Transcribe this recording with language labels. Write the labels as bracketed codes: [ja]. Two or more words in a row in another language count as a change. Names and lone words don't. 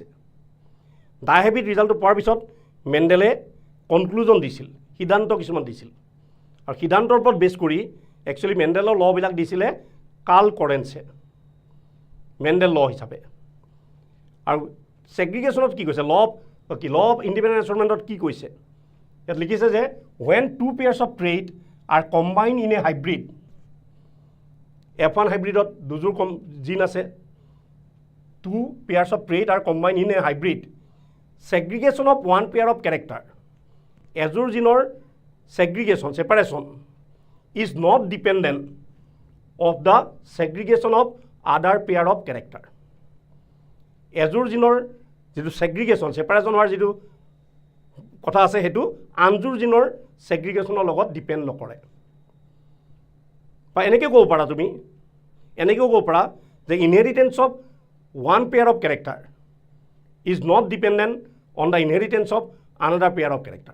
[as] ডাইহেবিট ৰিজাল্টটো পোৱাৰ পিছত মেণ্ডেলে কনক্লুজন দিছিল, সিদ্ধান্ত কিছুমান দিছিল, আৰু সিদ্ধান্তৰ ওপৰত বেছ কৰি একচুৱেলি মেণ্ডেলৰ লবিলাক দিছিলে কাৰ্ল-কৰেন্সে মেণ্ডেল ল হিচাপে। আৰু ছেগ্ৰিগেশ্যনত কি কৈছে, ল অফ ইণ্ডিপেণ্ডেণ্ট এছৰ্টমেণ্টত কি কৈছে, ইয়াত লিখিছে যে [en] when two pairs of trait are combined in a hybrid, [as] F1 হাইব্ৰিডত দুযোৰ জিন আছে, [en] two pairs of trait are combined in a hybrid, segregation of one pair of character, [as] এযোৰ জিনৰ [en] segregation, separation is not dependent of the segregation of other pair of character. [as] এযোৰ জিনৰ যিটো [en] segregation, separation [as] হোৱাৰ যিটো কথা আছে সেইটো আনযোৰ জিনৰ segregationৰ লগত ডিপেণ্ড নকৰে। বা এনেকৈ ক'ব পাৰা তুমি, এনেকৈও ক'ব পাৰা যে [en] Inheritance of one pair of character is not dependent on the inheritance of another pair of character.